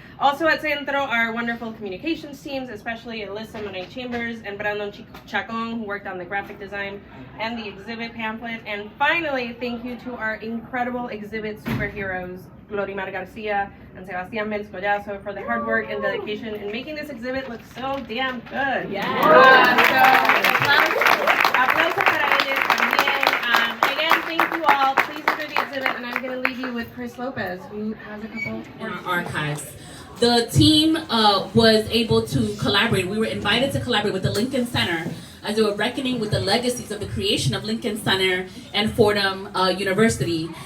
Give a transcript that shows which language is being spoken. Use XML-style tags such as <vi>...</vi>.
<en>Also at Centro, our wonderful communications teams, especially Alyssa Monet Chambers and Brandon Chacon, who worked on the graphic design and the exhibit pamphlet. And finally, thank you to our incredible exhibit superheroes, Glorimar Garcia and Sebastián Mels Collazo, for the hard work and dedication in making this exhibit look so damn good. Yeah.</en> <es>Aplausos para ellos también.</es> <en>Again, thank you all. Please enjoy the exhibit, and I'm going to leave you with Chris Lopez, who has a couple in our archives. The team was able to collaborate. We were invited to collaborate with the Lincoln Center as they were reckoning with the legacies of the creation of Lincoln Center and Fordham University.</en>